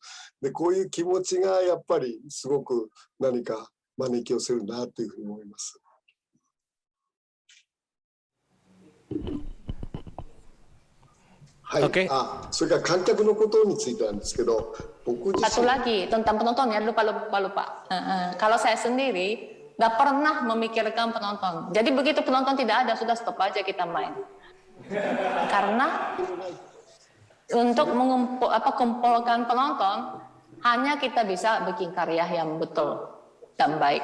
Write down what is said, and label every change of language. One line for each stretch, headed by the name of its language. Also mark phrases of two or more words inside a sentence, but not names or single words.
Japanese: で、こういう気持ちがやっぱりすごく何か招き寄せるなというふうに思います。はい。
Indonesian: Oke.
Japanese: それから観客のことについてなんですけど、僕自
Indonesian: Satu
Japanese: 身
Indonesian: lagi tentang penonton ya, lupa. Kalau saya sendiri nggak pernah memikirkan penonton. Jadi begitu penonton tidak ada, sudah stop aja kita main. Karena untuk kumpulkan penonton hanya kita bisa bikin karya yang betul dan baik.